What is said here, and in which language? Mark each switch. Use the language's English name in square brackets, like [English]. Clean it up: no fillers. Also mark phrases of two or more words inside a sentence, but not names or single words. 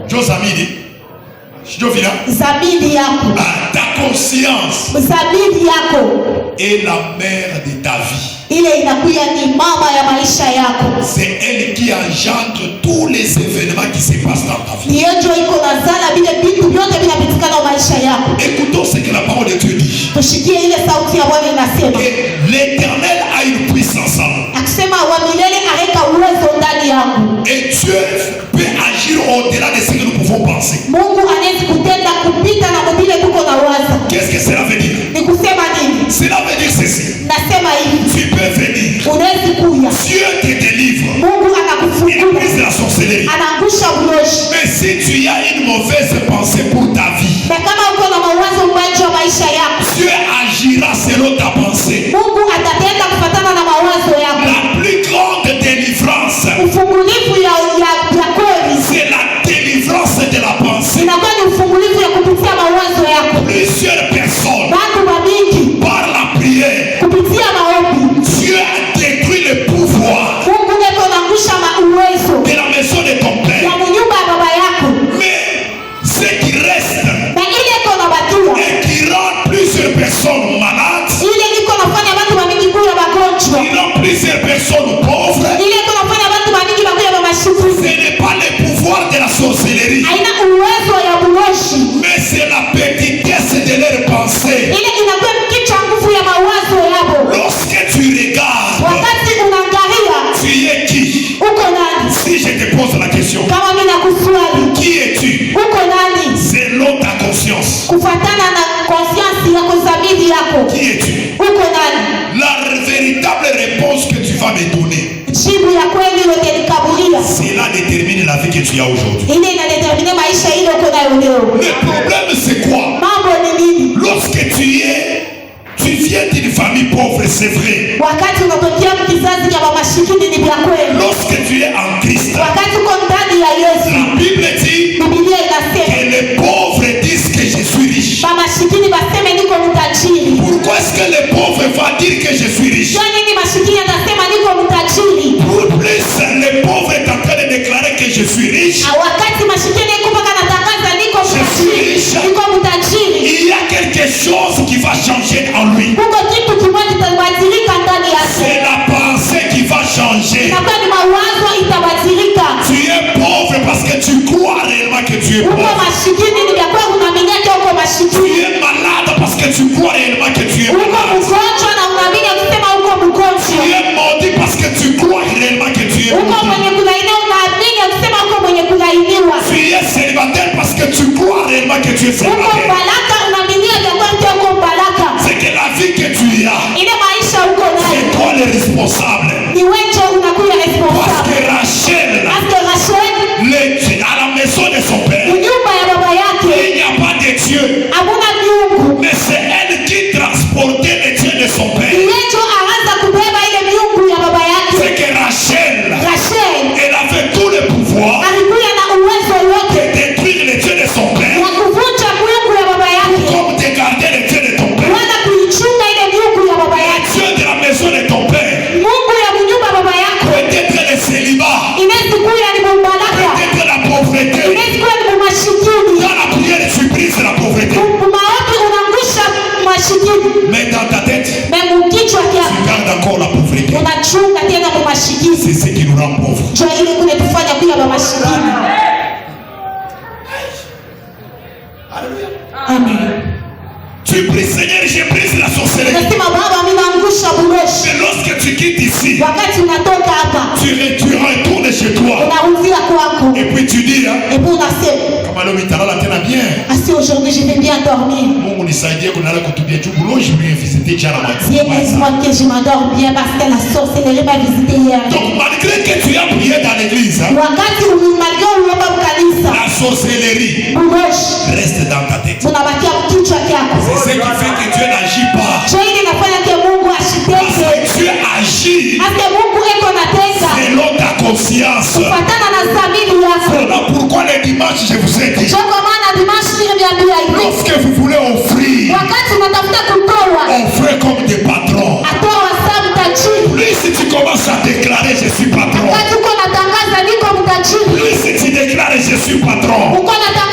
[Swahili] Zamiri yako. [French] Ta conscience [Swahili] Zamiri yako [French] est la mère de ta vie. [Swahili] Ile inakuya ni mama ya maisha yako. [French] C'est elle qui engendre tous les événements qui se passent dans ta vie. [Swahili] Ndio iko nazala vile vitu vyote vinapitikana kwa maisha yako. [French] Écoutons ce que la parole de Dieu dit. [Swahili] Tushikie ile sauti ya Bwana inasema. [French] Que l'Éternel a une puissance en nous. [Swahili] Akisema wa milele areka uwezo ndani yangu. [French] Et Dieu peut agir au-delà de ce que nous pouvons penser. [Swahili] Mungu anaweza kutenda kupita na vile tuko na waza. [French] Qu'est-ce que cela veut dire? [Swahili] Ni kusema nini? [French] Cela veut dire ceci. [Swahili] Nasema hivi. [French] Tu peux venir. [Swahili] Unaweza kuja. [French] Dieu te délivre. [Swahili] Mungu [French] Il [Swahili] akakufungua. [French] brise la sorcellerie. [Swahili] Anaangusha ulozi. [French] Mais si tu as une mauvaise pensée pour ta vie, [Swahili] Na kama uko na mawazo mbaya juu ya maisha yako, [French] Dieu agira selon ta pensée. [Swahili] Mungu atatenda kufuatana na mawazo yako. [French] La plus grande délivrance, [Swahili] Ufungulivu ya kweli [French] c'est la délivrance de la pensée. [Swahili] inakuwa ni ufungulivu ya kupitia mawazo yako. [French] Plusieurs personnes, [Swahili] Watu wamingi [French] par la prière, [Swahili] kupitia maombi, [French] Dieu a détruit le pouvoir [Swahili] Mungu eko naangusha uwezo [French] de la maison de ton [Swahili] ya [French] père. [Swahili] nyumba ya baba yako, [French] Mais ce qui reste [Swahili] na ile iko na batua [French] et qui rend plusieurs personnes malades, [Swahili] ile iko nafanya watu wamingi kuya magonjwa, [French] qui rend plusieurs personnes pauvres, [Swahili] ile iko nafanya watu wamingi bakuya [French] ce [Swahili] bamashikuzi, [French] n'est pas le pouvoir de la sorcellerie, [Swahili] haina uwezo ya uloshi, [French] mais c'est la petitesse de leurs pensées. [Swahili] ile inakuwa kicha nguvu ya mawazo yako. [French] Lorsque tu regardes, [Swahili] Wakati unaangalia [French] tu es qui? [Swahili] uko nani? [French] Si je te pose la question, [Swahili] Kama mimi nakuswali [French] qui es-tu? [Swahili] uko nani? [French] Selon ta conscience, [Swahili] Kufatana na conscience yako, zamiri yako, [French] qui es-tu? [Swahili] uko nani? [French] La véritable réponse que tu vas me donner, [Swahili] Jibu ya kweli yote nikabulia, [French] cela détermine la vie que tu as aujourd'hui. [Swahili] ile inadetermine maisha ile uko nayo leo. [French] Le problème c'est quoi? [Swahili] Mambo ni nini? [French] Lorsque tu viens d'une famille pauvre, c'est vrai. [Swahili] Wakati unatokea kizazi cha mashikini ni vya kweli. [French] Lorsque tu es en Christ, [Swahili] Wakati uko ndani ya Yesu, [French] la Bible dit [Swahili] Biblia inasema [French] que les pauvres disent que je suis riche. [Swahili] mashikini baseme niko mtajiri. [French] Pourquoi est-ce que les pauvres vont dire que je suis riche? [Swahili] Kwa nini mashikini atasema niko mtajiri? [French] Pour plus, les pauvres est en train de déclarer que je suis riche. [Swahili] Wakati mashikini iko mpaka natangaza niko mtajiri, niko mtajiri, [French] Il y a quelque chose qui va changer en lui. [Swahili] huko kitu kimoja kitabadilika ndani yake. [French] C'est la pensée qui va changer. [Swahili] Inakuwa ni mawazo itabadilika. [French] Tu es pauvre parce que tu crois réellement que tu es [Swahili] Uko [French] pauvre. [Swahili] mashikini ni kwa kuwa unaamini uko [French] Tu [Swahili] mashikini. [French] es malade parce que tu crois réellement que tu es [Swahili] Uko [French] malade. [Swahili] mgonjwa na unaamini ukisema uko [French] Tu [Swahili] mgonjwa. [French] es maudit parce que tu crois réellement que tu es [Swahili] Uko [French] maudit. [Swahili] mwenye kulainiwa unaamini ukisema uko mwenye kulainiwa. [French] Tu es célibataire parce que tu crois réellement que tu es [Swahili] Uko [French] célibataire. [Swahili] baraka unaamini ya kwa ndio uko baraka. [French] C'est que la vie que tu as, [Swahili] Ile maisha uko [French] c'est [Swahili] nayo. [French] toi le responsable. [Swahili] Ni wewe unakuwa [French] Parce [Swahili] responsable. [French] que Rachel, Parce que Rachel à la maison de son père, [Swahili] nyumba ya baba yake [French] il n'y a pas de Dieu. [Swahili] hakuna miungu. [French] Mais c'est elle qui transportait les dieux de son père. [Swahili] Yesu anaanza kubeba ile miungu ya baba yake. [French] C'est que Rachel, [Swahili] Rachel [French] elle avait tout le pouvoir [Swahili] alikuwa na uwezo [French] de [Swahili] wote [French] détruire les dieux de son père, [Swahili] ya kuvunja miungu ya baba yake, [French] comme de garder les dieux de ton père. [Swahili] wala kuichunga ile miungu ya baba yake. [French] Dieu de la maison de ton père, [Swahili] Mungu ya kunyumba baba yako [French] peut-être le célibat, [Swahili] inaweza kuwa ni mbaraka, [French] peut-être la pauvreté. [Swahili] inaweza kuwa ni mashikini. [French] Dans la prière, tu brises la pauvreté. [Swahili] Maombi unaangusha mashikini, [French] Mais dans ta tête, [Swahili] memu kichwa [French] tu [Swahili] kyako [French] gardes encore la pauvreté. [Swahili] unachunga tena kwa mashikini. [French] C'est ce qui nous rend pauvres. [Swahili] Ndio ile kule tufanya kuya baba mashikini. [French] Amen. Tu pries, Seigneur, je brise la sorcellerie. [Swahili] Nasema Baba, mimi naangusha buloshi. [French] Mais lorsque tu quittes ici, [Swahili] Wakati unatoka hapa [French] tu retournes chez toi. [Swahili] unarudia kwako, [French] Et puis tu dis, hein, et puis [Swahili] unasema kama leo nitalala tena bien. [French] asi aujourd'hui je vais bien dormir. [Swahili] Mungu nisaidie kulala kutubia juu buloji mimi visiter jana [French] Dieu matin. aide-moi que je m'endors bien parce que la sorcellerie m'a visité hier. Donc malgré que tu as prié dans l'église, hein, [Swahili] Wakati ulimaliza uliomba mkanisa, [French] la sorcellerie [Swahili] buloshi [French] reste dans ta tête. [Swahili] unabakia kichwa kyako. [French] C'est ce qui fait que Dieu n'agit pas. [Swahili] Ndio ile inafanya ke Mungu [French] Parce [Swahili] ashiteke. [French] que Dieu agit [Swahili] Ase Mungu eko natenda [French] selon ta conscience. [Swahili] kufuatana na dhamiri yako. [French] Voilà pourquoi le dimanche je vous ai dit, [Swahili] Ndio kwa maana dimanche niliambia hivi. [French] lorsque vous voulez offrir, [Swahili] Wakati unatafuta kutoa, [French] offrez comme des patrons. [Swahili] atoa sababu tajiri. [French] Plus si tu commences à déclarer je suis patron, [Swahili] Wakati uko natangaza niko mtajiri, [French] plus si tu déclares je suis patron, [Swahili] uko na